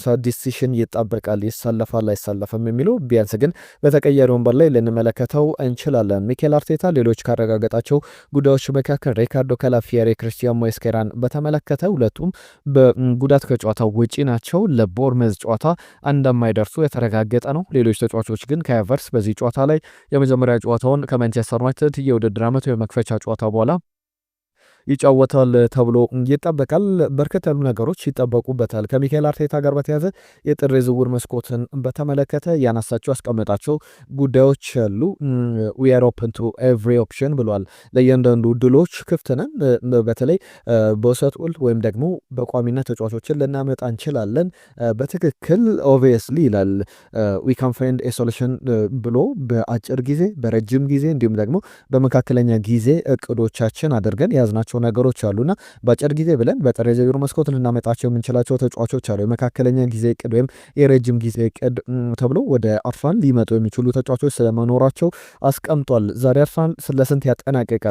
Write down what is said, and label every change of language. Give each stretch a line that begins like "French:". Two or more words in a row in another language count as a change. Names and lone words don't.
Amharic: ዲሲሽን ይጠበቃል። ይሰለፋል አይሰለፍም የሚለው ቢያንስ ግን በተቀየረ ወንበር ላይ ልንመለከተው እንችላለን። ሚኬል አርቴታ ሌሎች ካረጋገጣቸው ጉዳዮች መካከል ሪካርዶ ካላፊየሪ፣ ክርስቲያን ሞስኬራን በተመለከተ ሁለቱም በጉዳት ከጨዋታው ውጪ ናቸው። ለቦርመዝ ጨዋታ እንደማይደርሱ የተረጋገጠ ነው። ሌሎች ተጫዋቾች ግን ከኤቨርስ በዚህ ጨዋታ ላይ የመጀመሪያ ጨዋታውን ከማንቸስተር ዩናይትድ የውድድር ዓመቱ የመክፈቻ ጨዋታ በኋላ ይጫወታል ተብሎ ይጠበቃል። በርከት ያሉ ነገሮች ይጠበቁበታል። ከሚካኤል አርቴታ ጋር በተያዘ የጥር የዝውውር መስኮትን በተመለከተ ያነሳቸው ያስቀመጣቸው ጉዳዮች አሉ።
English: we are
Amharic: open
English: to every option
Amharic: ብሏል። ለእያንዳንዱ ድሎች ክፍት ነን። በተለይ በውሰት ውል ወይም ደግሞ በቋሚነት ተጫዋቾችን ልናመጣ እንችላለን። በትክክል ኦብቪየስሊ ይላል
English: we can find a solution
Amharic: ብሎ በአጭር ጊዜ በረጅም ጊዜ እንዲሁም ደግሞ በመካከለኛ ጊዜ እቅዶቻችን አድርገን ያዝናቸው ነገሮች አሉና በአጭር ጊዜ ብለን በጥር የዝውውር መስኮት ልናመጣቸው የምንችላቸው ተጫዋቾች አሉ። የመካከለኛ ጊዜ እቅድ ወይም የረጅም ጊዜ እቅድ ተብሎ ወደ አርሰናል ሊመጡ የሚችሉ ተጫዋቾች ስለመኖራቸው አስቀምጧል። ዛሬ አርሰናል ስለስንት ያጠናቅቃል?